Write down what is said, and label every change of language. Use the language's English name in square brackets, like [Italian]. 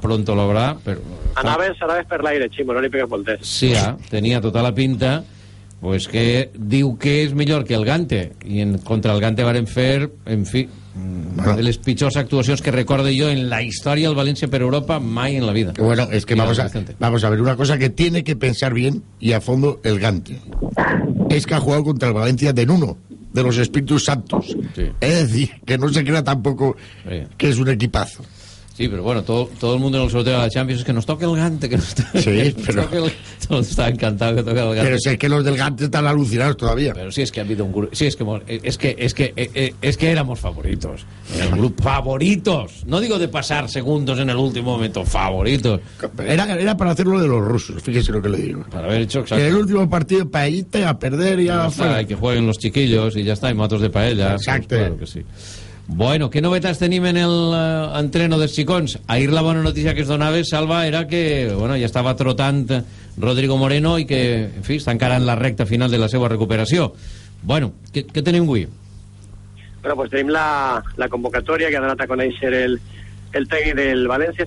[Catalan] Pronto l'obrà, però... Anaves, anaves per l'aire, Ximo, no li pegues voltes. Sí, ja, tenia tota la pinta, pues que diu que és millor que el Gante, i en, contra el Gante varen fer, en fi, una de les pitjors actuacions que recordo jo en la història del València per Europa, mai en la vida. [Spanish] Bueno, és que vamos a, vamos a ver, una cosa que tiene que pensar bien y a fondo el Gante. Es que ha jugado contra el Valencia de Nuno, de los Espíritus Santos. Sí. Es decir, que no se crea tampoco que es un equipazo. Sí, pero bueno, todo el mundo en el sorteo de la Champions es que nos toque el Gante, que nos toque, sí, pero... toque el Gante. Todo está encantado que toque el Gante. Pero si es que los del Gante están alucinados todavía. Pero sí, es que ha habido un grupo... Sí, es que éramos favoritos. El grupo favoritos. No digo de pasar segundos en el último momento, favoritos. Era para hacerlo de los rusos, fíjese lo que le digo. Para haber hecho exacto. En el último partido, paellita, a perder y a... Hay que jueguen los chiquillos y ya está, y matos de paella. Exacto. Pues claro que sí. [Catalan] Bueno, ¿qué novetats tenim en el entreno dels xicons? Ahir la bona notícia que es donava, Salva, era que, bueno, ja estava trotant Rodrigo Moreno i que, en fi, està encara en la recta final de la seva recuperació. Bueno, què tenim avui? Bueno, pues tenim la convocatòria que ha donat a conèixer el tècnic del València.